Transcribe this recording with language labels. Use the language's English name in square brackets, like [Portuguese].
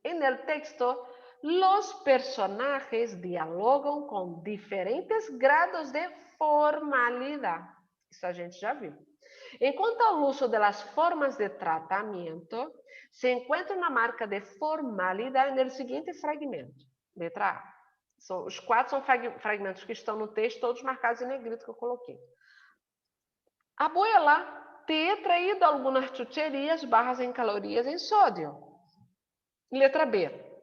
[Spanish] En el texto, los personajes [Portuguese] dialogam com [Spanish] diferentes grados de formalidade. [Portuguese] Isso a gente já viu. Enquanto ao uso das formas de tratamento, se encontra uma marca de formalidade no seguinte fragmento. Letra A. Os 4 são fragmentos que estão no texto, todos marcados em negrito que eu coloquei. [Spanish] Abuela, te he traído algunas chucherías bajas en calorías en sodio. Letra B.